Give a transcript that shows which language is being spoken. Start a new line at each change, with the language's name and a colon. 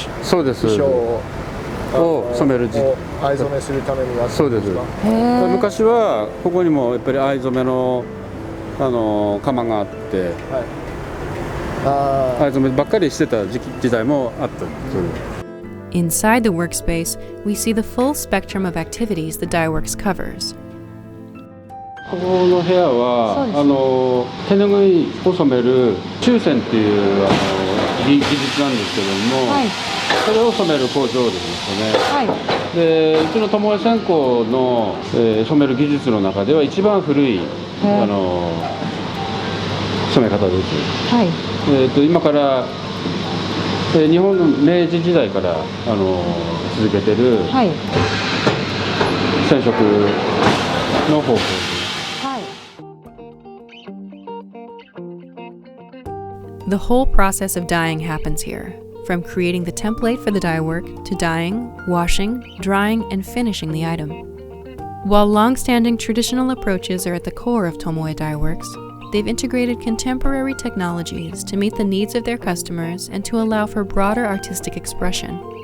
Japanese: そうです。衣装を染める藍染めするためにやってるんですか。昔はここにもやっぱり藍染めの窯があって、藍染めばっかりしてた時代もあった。
English: Inside the workspace, we see the full spectrum of activities the Dye Works covers.
Japanese: この部屋は手ぬぐいを染める注染っていう技術なんですけども、それを染める工場ですよね。で、うちの友江線香の、染める技術の中では一番古い染め方です。今から日本の明治時代から続けてる染色の方法です。
English: The whole process of dyeing happens here, from creating the template for the dye work to dyeing, washing, drying, and finishing the item. While long-standing traditional approaches are at the core of Tomoe Die Works, they've integrated contemporary technologies to meet the needs of their customers and to allow for broader artistic expression.